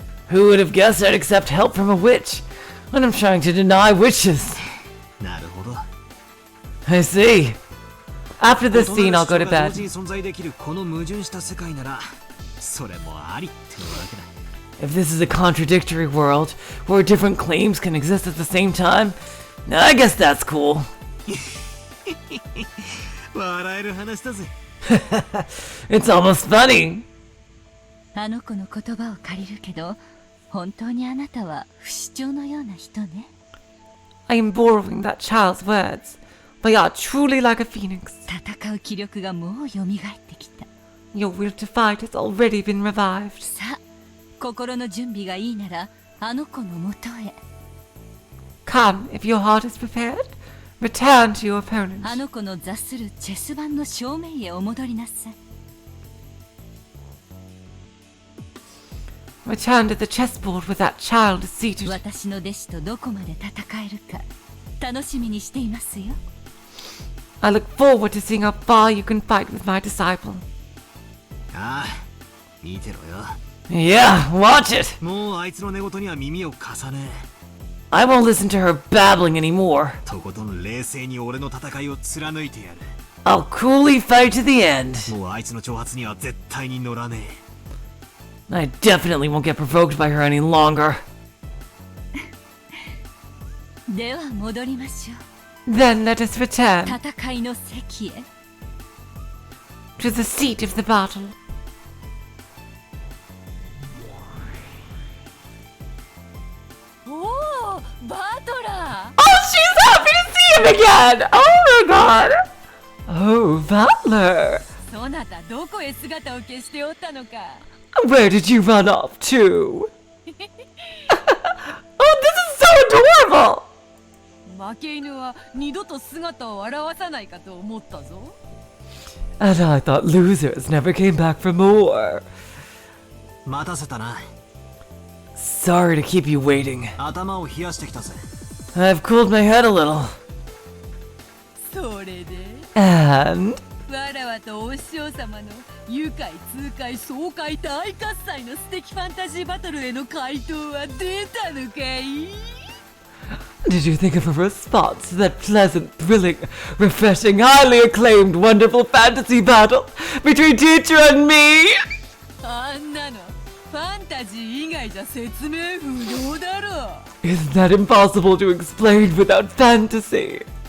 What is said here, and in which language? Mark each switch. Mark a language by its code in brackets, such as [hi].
[en] Who would have guessed I'd accept help from a witch when I'm trying to deny witches? [ja] なるほど。 [en] I see. After this scene, I'll go to [ja] 同 [en] bed. [ja] 時に存在できるこの矛盾した世界ならそれもありってわけだ。 [en] If this is a contradictory world where different claims can exist at the same time, I guess that's cool. [ja] 笑える話だぜ。 [en] It's almost funny. [ja] あの子の言葉を借りるけど、本当にあなたは不死鳥のような人ね。 [en] I am borrowing that child's words, but you are truly like a phoenix. [ja] 戦う気力がもう蘇ってきた。 [en] Your will to fight has already been revived. [ja] さあ、心の準備がいいなら、あの子のもとへ。 [en] Come, if your heart is prepared, return to your opponent. [ja] あの子の座するチェス盤の正面へお戻りなさい。 [en] Return to the chessboard where that child is seated. [ja] 私の弟子とどこまで戦えるか、楽しみにしていますよ。 [en] I look forward to seeing how far you can fight with my disciple. [ja] ああ、見てろよ。 [en] Yeah, watch it. [ja] もうあいつの寝言には耳を貸さね [en] I won't listen to her babbling anymore. [ja] え。とことん冷静に俺の戦いを貫いてやる。 [en] I'll coolly fight to the end. [ja] もうあいつの挑発には絶対に乗らねえ。 [en] I definitely won't get provoked by her any longer. [ja] では戻りましょう。 [en] Then let us return [ja] 戦いの席へ。 [en] to the seat of the battle. [ja] おお、バトラー。 [en] Oh, she's happy to see him again! Oh my god! Oh, Valor! [ja] そなたどこへ姿を消しておったのか。 [en] Where did you run off to? Oh, this is so adorable! [ja] 負け犬は二度と姿を現さないかと思ったぞ。 [en] And I thought losers never came back for more. [ja] 待たせたな。 [en] Sorry to keep you waiting. [ja] 頭を冷やしてきたぜ。 [en] I've cooled my head a little. [ja] それで [en] And [ja] わらわとお師匠様の愉快痛快爽快大喝采の素敵ファンタジーバトルへの回答は出たのかい？ [en] Did you think of a response to that pleasant, thrilling, refreshing, highly acclaimed, wonderful fantasy battle between teacher and me? [ja] あんなのファンタジー以外じゃ説明不能だろ。 [en] Isn't that impossible to explain without fantasy?